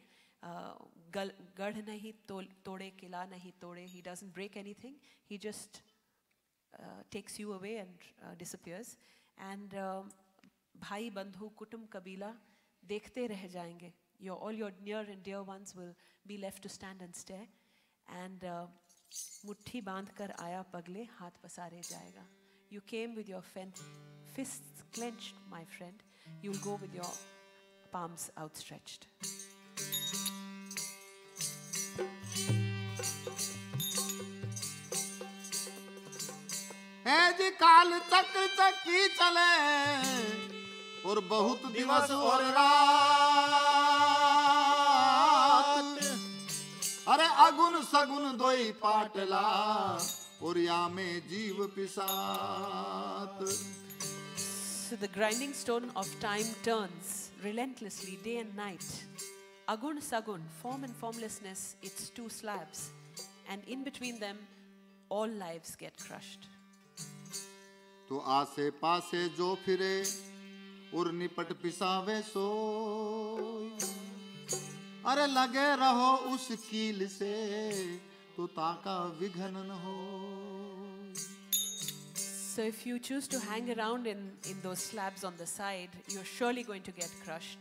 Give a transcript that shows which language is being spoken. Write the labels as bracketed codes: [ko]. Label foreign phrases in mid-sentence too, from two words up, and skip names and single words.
[hi] गढ़ नहीं तोड़े, किला नहीं तोड़े. [en] He doesn't break anything. He just takes you away and disappears. [hi] And भाई, बंधु, कुटुम, कबीला, देखते रह जाएंगे. [en] All your near and dear ones will be left to stand and stare. [hi] And मुट्ठी बांध कर आया पगले, हाथ पसारे जाएगा. [en] You came with your fists clenched, my friend. You'll go with your palms outstretched. [hi] जी काल चक चक्की चले और बहुत दिवस और रात अरे अगुन सगुन दोई पाटला और या में जीव पिसात. [en] So the grinding stone of time turns relentlessly day and night. [hi] अगुन सगुन, [en] form and formlessness, it's two slabs. And in between them, all lives get crushed. [hi] तो आसे पासे जो फिरे और निपट पिसावे सो अरे लगे रहो उस कील से तो ताका विघन न हो. [en] So if you choose to hang around in those slabs on the side, you're surely going to get crushed.